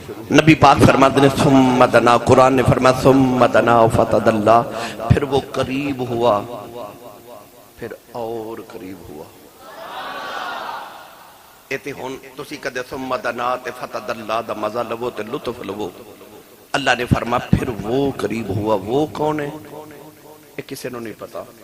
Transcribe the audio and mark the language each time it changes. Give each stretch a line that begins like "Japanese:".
Urdu: نبی پاک فرماتے ہیں ثم دنا، قرآن نے فرمایا
Arabic: ثم دنا فتدلی،
Urdu: پھر وہ قریب ہوا، پھر اور قریب ہوا.
Punjabi: ایتے ہن تسی کدے ثم دنا تے فتدلی دا مزہ لو تے لطف لو.
Urdu: اللہ نے فرمایا پھر وہ قریب ہوا. وہ کون ہے؟ یہ کسی نے نہیں پتا.